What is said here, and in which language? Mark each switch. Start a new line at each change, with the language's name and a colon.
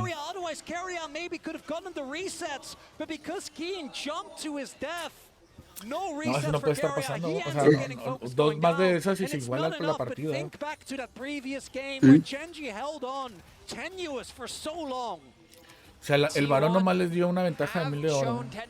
English: Otherwise, Carrier maybe could have gotten the resets, but because Keen jumped to his death, no resets
Spanish: eso no puede estar pasando. O sea, dos más de esas y se iguala la partida.
English: Think back to that previous game where Genji held on tenuous for so long.
Spanish: O sea, el varón nomás les dio una ventaja de 1000 de oro.